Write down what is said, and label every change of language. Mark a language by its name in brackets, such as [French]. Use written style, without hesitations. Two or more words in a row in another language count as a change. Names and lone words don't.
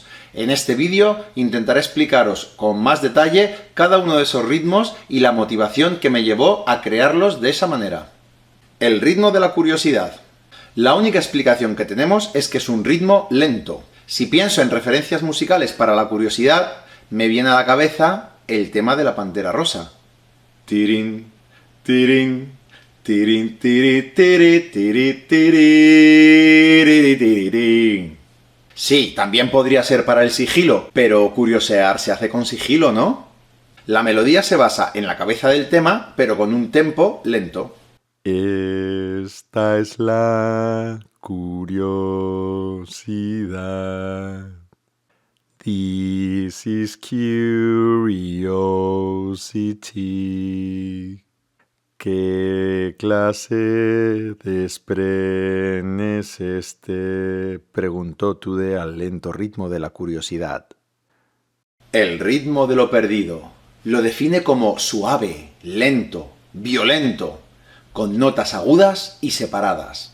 [Spanish] En este vídeo intentaré explicaros con más detalle cada uno de esos ritmos y la motivación que me llevó a crearlos de esa manera. El ritmo de la curiosidad. La única explicación que tenemos es que es un ritmo lento. Si pienso en referencias musicales para la curiosidad, me viene a la cabeza el tema de la Pantera Rosa. Tirín, tirín, tirín, tiri, tiri, tiri, tiri, tiri, tiri. Sí, también podría ser para el sigilo, pero curiosear se hace con sigilo, ¿no? La melodía se basa en la cabeza del tema, pero con un tempo lento. Esta es la curiosidad. [English] This is curiosity. [Spanish] ¿Qué clase de spren es este? Preguntó Tude al lento ritmo de la curiosidad. El ritmo de lo perdido. Lo define como suave, lento, violento, con notas agudas y separadas.